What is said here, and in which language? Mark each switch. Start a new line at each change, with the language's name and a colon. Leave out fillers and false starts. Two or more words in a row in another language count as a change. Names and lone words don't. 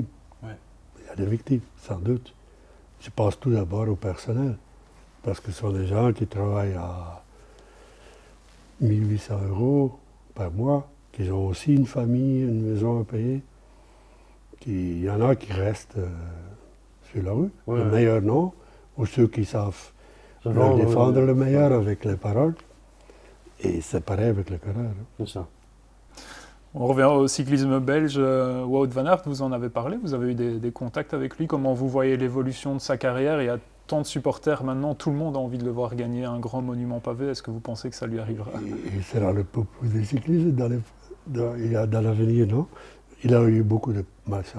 French: Il y a des victimes, sans doute. Je pense tout d'abord au personnel, parce que ce sont des gens qui travaillent 1800 € par mois, qui ont aussi une famille, une maison à payer. Il y en a qui restent sur la rue, Ouais, le ouais. meilleur non, ou ceux qui savent Se leur vendre, défendre le meilleur ouais. avec les paroles. Et c'est pareil avec le coureur. Hein. C'est ça. On revient au cyclisme belge. Wout van Aert, vous en avez parlé, vous avez eu des contacts avec lui. Comment vous voyez l'évolution de sa carrière? Il y a tant de supporters maintenant, tout le monde a envie de le voir gagner un grand monument pavé. Est-ce que vous pensez que ça lui arrivera? Il sera le popo des cyclistes dans l'avenir, non? Il a eu beaucoup de malchance.